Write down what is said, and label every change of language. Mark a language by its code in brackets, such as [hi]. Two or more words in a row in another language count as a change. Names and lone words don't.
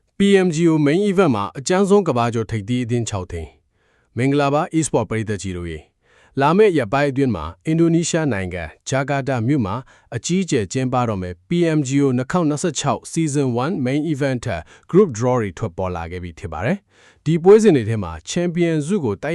[my] PMGO main event မှာအကျန်းဆုံးကဘာကျော်ထိပ်သီးအသင်း6သိန်းမင်္ဂလာပါ e-sport ပရိသတ်ကြီးတို့ရေလာမယ့်ရက်ပိုင်းအတွင်းမှာအင်ဒိုနီးရှားနိုင်ငံဂျာကာတာမြို့မှာအကြီးအကျယ်ကျင်းပတော့မယ် PMGO 2026 Season 1 Main Event Group Draw တွေထွက်ပေါ်လာခဲ့ပြီဖြစ်ပါတယ်ဒီပွဲစဉ်တွေထဲမှာ Champion စုကိုတိုက်